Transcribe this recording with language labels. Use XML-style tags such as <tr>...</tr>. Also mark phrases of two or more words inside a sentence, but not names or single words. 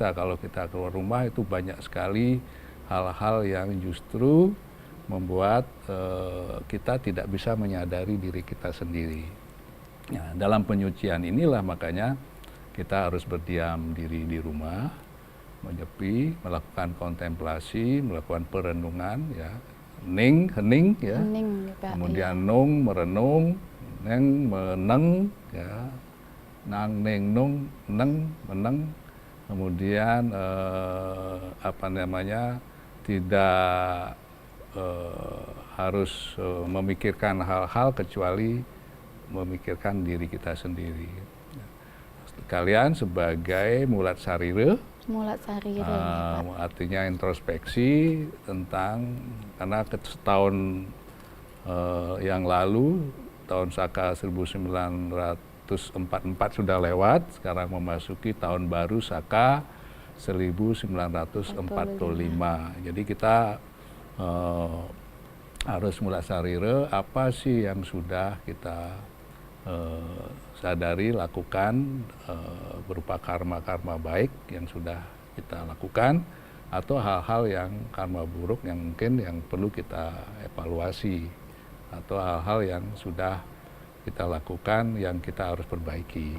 <id>Kalau kita keluar rumah itu banyak sekali hal-hal yang justru membuat kita tidak bisa menyadari diri kita sendiri. Nah, dalam penyucian inilah makanya kita harus berdiam diri di rumah, menyepi, melakukan kontemplasi, melakukan perenungan, ya, hening, ya, Hening, Pak. kemudian nung, merenung, neng, meneng, ya, nang, neng, nung, neng, meneng, kemudian tidak harus memikirkan hal-hal kecuali memikirkan diri kita sendiri. Kalian sebagai</id> <ban>mulat sarire, Mulat sarire, Pak.</ban> <id>artinya introspeksi tentang, karena setahun yang lalu, tahun Saka 1944 sudah lewat, sekarang memasuki tahun baru Saka 1945. Jadi kita harus</id> <ban>mulat sarire</ban> <id>apa sih yang sudah kita sadari, lakukan, berupa karma-karma baik yang sudah kita lakukan, atau hal-hal yang karma buruk yang mungkin yang perlu kita evaluasi, atau hal-hal yang sudah kita lakukan yang kita harus perbaiki.</id>